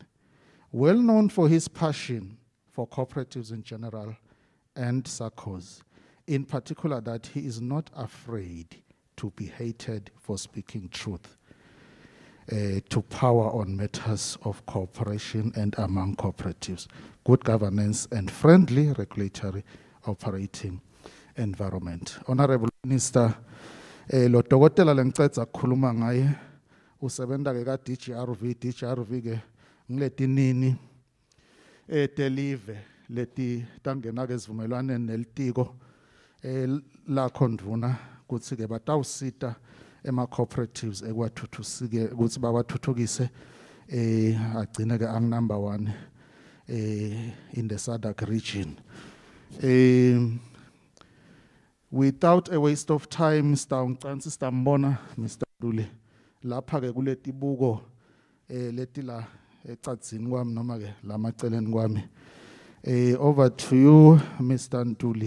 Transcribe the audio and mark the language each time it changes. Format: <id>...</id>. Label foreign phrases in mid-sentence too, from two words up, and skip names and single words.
<en>Well known for his passion for cooperatives in general and SACCOs, in particular that he is not afraid to be hated for speaking truth to power on matters of cooperation and among cooperatives, good governance and friendly regulatory operating environment. Honorable Minister,</en> <ss>lo dokotela lengicedza kukhuluma ngaye usebenza ke ka DGRV ke ngiletinini telive leti tangena ke sivumelwaneni nelitiko lakho ndvuna kutsi ke batawusita ema-cooperatives ekwathuthukise ukuthi bawathuthukise agcine ke ang-number 1</ss> <en>in the SADC region. Without a waste of time, Mr.</en> <ss>Duli, lapha ke kuleti buko leti la ecadzini kwami noma ke lamaceleni kwami.</ss> <en>Over to you, Mr. Ntuli.</en>